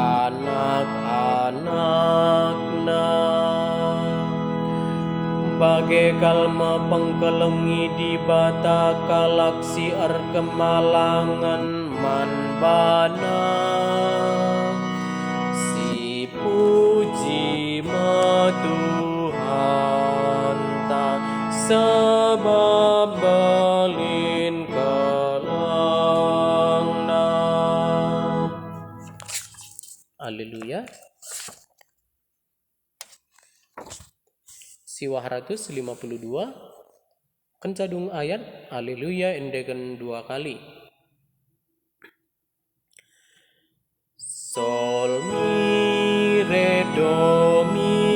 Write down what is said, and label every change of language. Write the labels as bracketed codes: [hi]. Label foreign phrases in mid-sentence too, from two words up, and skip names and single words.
[btx] anak-anakna bagai kalma pengkelengi di bata kalaksi kemalangan manbana si puji ma Tuhan ta sebab belin kelengna. Haleluya. Siwah 152 kencadung ayat haleluya endekan 2 kali. Sol mi re do mi